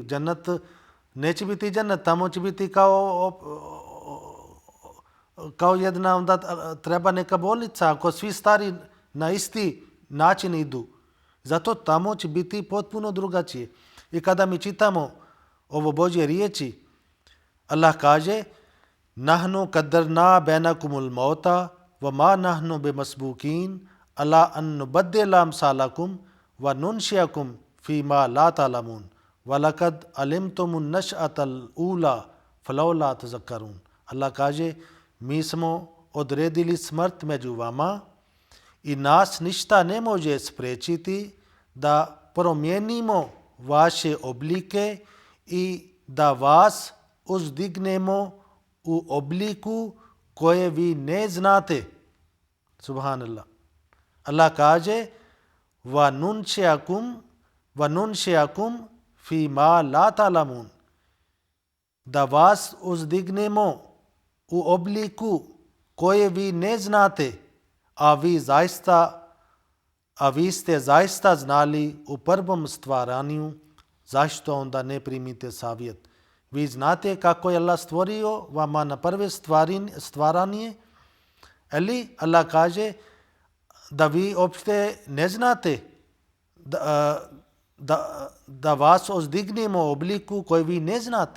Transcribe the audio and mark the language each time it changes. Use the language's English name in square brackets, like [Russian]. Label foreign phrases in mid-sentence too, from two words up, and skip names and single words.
[Bosnian] Džennet neće biti džennet, tamo će biti kao jedna, onda treba neka bolnica, ako svi stari na isti način idu. Zato tamo će biti potpuno drugačije. I kada mi čitamo ovo Božje riječi, Allah kaže, [Arabic] نحن قدرنا بينكم الموت وما نحن بمسبوقين على أن نبدل أمثالكم وننشئكم فيما لا تعلمون ولقد علمتم النشأة الأولى فلولا تذكرون. [Bosnian] Allah kaže, mi smo odredili smrt među vama i nas ništa ne može spriječiti da promijenimo vaše oblike i da vas uzdignemo u obliku koje vi ne znate. Subhanallah. Allah kaže, [Arabic] وننشئكم في ما لا تعلمون. [Bosnian] Da vas uzdignemo u obliku koje vi ne znate, a vi ste zaista znali u prvom stvaranju, zašto onda ne primite savjet? Vi znate kako je Allah stvorio vama na prve stvaranje, ali Allah kaže da vi uopšte ne znate da vas uzdignemo u obliku koji vi ne znate.